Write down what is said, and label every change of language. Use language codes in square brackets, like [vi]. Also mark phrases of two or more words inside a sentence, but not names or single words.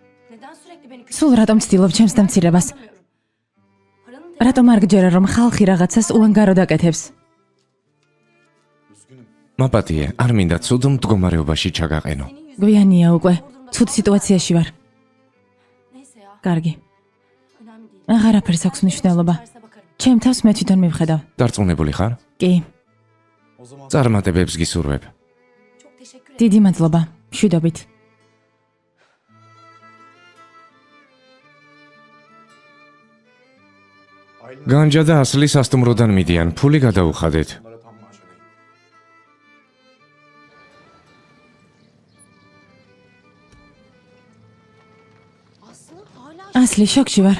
[tr] Neden sürekli beni [ka] სულ რატომ ცდილობ ჩემს დამცირებას? [tr] Paranın [ka] რატომ არ გჯერა რომ ხალხი რაღაცას უანგარო დაკეთებს? მაპატიე, არ მინდა ცუდ მდგომარეობაში ჩაგაყენო. გვიანია უკვე. ცუდ სიტუაციაში ვარ. [tr] neyse ya. [ka] კარგი. [tr] Önemli değil. [ka] აღარაფერს აქვს მნიშვნელობა. [tr] Terse bakarım. [ka] ჩემ თავს მე თვითონ მივხედავ. დარწმუნებული ხარ? კი, წარმატებებს გისურვებ. [tr] Çok teşekkür ederim. [ka] დიდი მადლობა. მშვიდობით. განჯა და ასლი სასტუმროდან მიდიან, ფული გადაუხადეთ. [tr] Aslı hala [ka] ასლი შოქში ვარ.